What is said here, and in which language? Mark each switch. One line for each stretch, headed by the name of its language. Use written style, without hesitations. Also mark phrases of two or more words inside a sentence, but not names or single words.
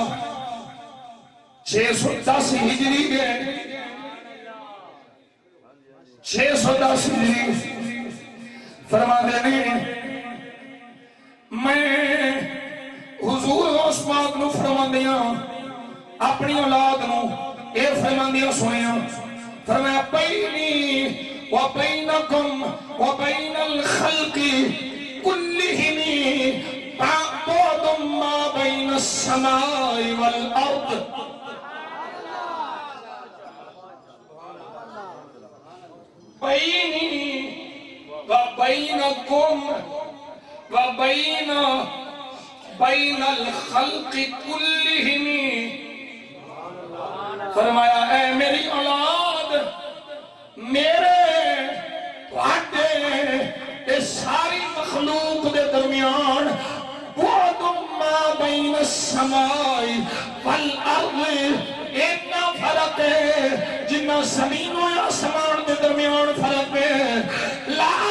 Punjabi: 610 ہجری گئے 610 ہجری فرما دینے میں حضور غوث پاک نو فرما دیا اپنی اولاد نو اے فرما دیا سنیا فرمایا
Arabic: بینی و بینکم و بین الخلق کلہم بعد ما بین السماء والارض بینی و بینکم و بین الخلق کلہم
Punjabi: فرمایا اے میری اولاد میرے واٹے اس ساری مخلوق دے درمیان
Arabic: بعد ما بین السماء والارض
Punjabi: اتنا فرق ہے جنہ زمین و آسمان دے درمیان فرق ہے لا